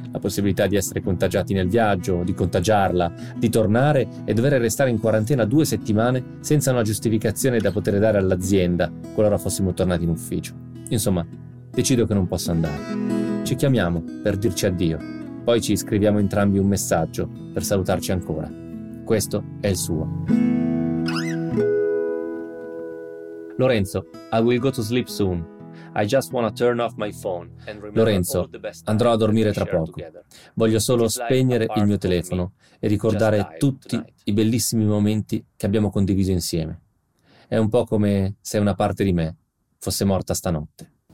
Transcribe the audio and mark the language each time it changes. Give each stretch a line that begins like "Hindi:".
Italian: La possibilità di essere contagiati nel viaggio, di contagiarla, di tornare e dover restare in quarantena 2 settimane senza una giustificazione da poter dare all'azienda qualora fossimo tornati in ufficio. Insomma, decido che non posso andare. Ci chiamiamo per dirci addio. Poi ci scriviamo entrambi un messaggio per salutarci ancora. Questo è il suo.
English: Lorenzo, I will go to sleep soon. I just wanna turn off my phone.
Italian: Lorenzo, andrò a dormire tra poco. Voglio solo spegnere il mio telefono e ricordare tutti i bellissimi momenti che abbiamo condiviso insieme. È un po' come se una parte di me fosse morta stanotte.